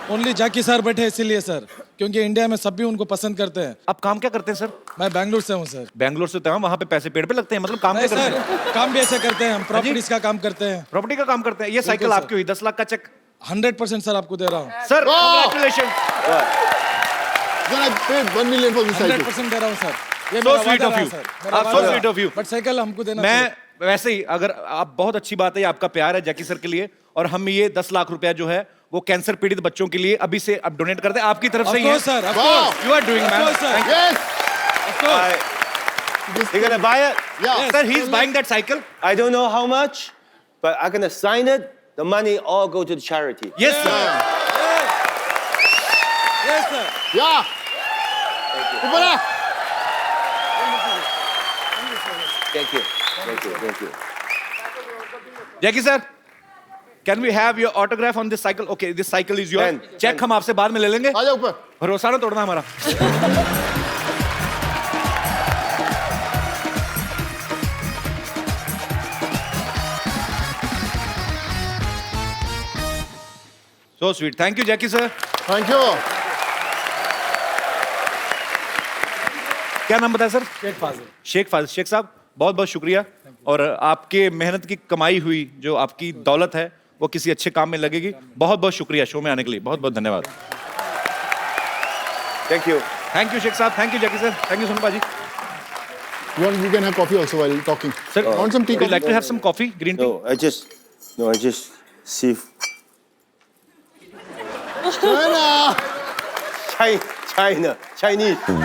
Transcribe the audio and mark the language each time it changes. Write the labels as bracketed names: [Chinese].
[Hindi] Only Jackie sir बैठे इसीलिए sir, क्योंकि इंडिया में सब भी उनको पसंद करते हैं. आप काम क्या करते हैं सर? मैं बैंगलोर से हूँ सर. बैंगलोर से तो वहाँ पे पैसे पेड़ पे लगते हैं, मतलब काम क्या करते हैं? सर काम भी ऐसे करते हैं हम, प्रॉपर्टीज का काम करते हैं. प्रॉपर्टी का काम करते हैं. ये साइकिल आपकी हुई 10 लाख का चेक. 100% सर आपको दे रहा हूँ. [English] Sir congratulation. Then I paid 1 million for this cycle. [Hindi] 100% दे रहा हूँ sir. [English] So sweet of you. So sweet of you. [Hindi] But cycle हमको देना. मैं वैसे ही अगर आप बहुत अच्छी बात है ये आपका प्यार है जैकी सर के लिए और हम ये 10 लाख रुपया जो है वो कैंसर पीड़ित बच्चों के लिए अभी से अब डोनेट करते हैं आपकी तरफ से ही है [English] sir, of Wow. course. You are doing man course, sir. Yes. You're gonna buy it? Yeah. Sir he is buying that cycle I don't know how much, but I'm gonna sign it. The money all go to the charity. Yes sir Yes, sir. [Hindi] Yeah. ऊपर आ. [English] Thank you. Thank you. Thank you. Jackie sir can we have your autograph on this cycle okay this cycle is your Pen, [Hindi] check [English] pen. [Hindi] हम आपसे बाद में ले लेंगे आ जा ऊपर. भरोसा ना तोड़ना हमारा [English] So sweet thank you Jackie sir Thank you. [Hindi] क्या नाम बताया सर शेख फाजिल. शेख फाजिल शेख साहब बहुत बहुत शुक्रिया और आपके मेहनत की कमाई हुई जो आपकी दौलत है वो किसी अच्छे काम में लगेगी बहुत बहुत शुक्रिया शो में आने के लिए बहुत बहुत धन्यवाद [English] Thank you. Thank you Sheikh sahab thank you Jackie sir thank you Sonu Baji You can have coffee also while talking. Sir Want some tea? would you like to have some coffee green tea No, I just see China. China, Chinese.